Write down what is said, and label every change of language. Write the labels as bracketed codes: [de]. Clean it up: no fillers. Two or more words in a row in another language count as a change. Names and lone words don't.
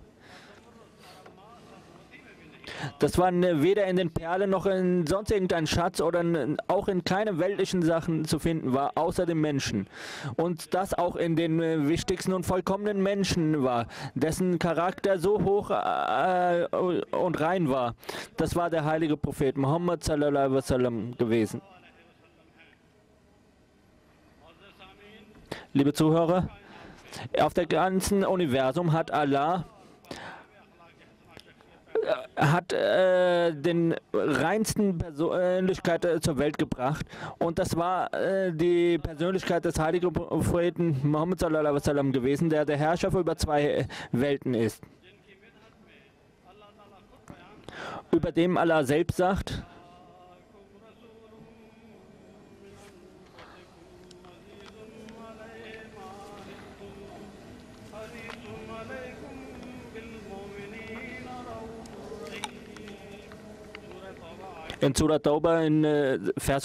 [de] Das war weder in den Perlen noch in sonst irgendein Schatz oder auch in keinen weltlichen Sachen zu finden war, außer dem Menschen. Und das auch in den wichtigsten und vollkommenen Menschen war, dessen Charakter so hoch und rein war. Das war der heilige Prophet Muhammad [ar] صلى الله عليه وسلم [de] gewesen. Liebe Zuhörer, auf der ganzen Universum hat Allah den reinsten Persönlichkeit zur Welt gebracht, und das war die Persönlichkeit des heiligen Propheten Muhammad [ar] صلى الله عليه وسلم [de] gewesen, der der Herrscher über zwei Welten ist. Über dem Allah selbst sagt: In Surah Tauba in Vers